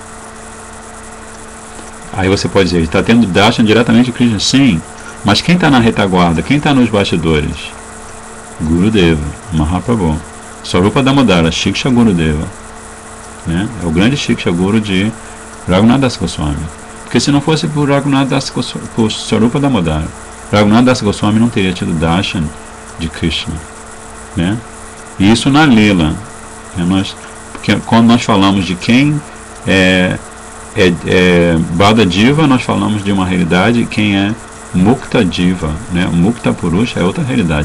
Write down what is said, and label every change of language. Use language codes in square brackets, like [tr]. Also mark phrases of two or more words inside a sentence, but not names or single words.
[pt] Aí você pode dizer, ele está tendo darshan diretamente de Krishna? Sim, mas quem está na retaguarda? Quem está nos bastidores? Gurudeva, Mahaprabhu, Swarupa Damodara, Shiksha Gurudeva, né? É o grande Shiksha Guru de Raghunatha Dasa Goswami. Porque se não fosse por Raghunatha Dasa Goswami, por Swarupa Damodara, Raghunatha Dasa Goswami não teria tido darshan de Krishna, né? E isso na Lila, né? Porque quando nós falamos de quem é Bada Diva, nós falamos de uma realidade, quem é Mukta Diva, né? Mukta Purusha é outra realidade.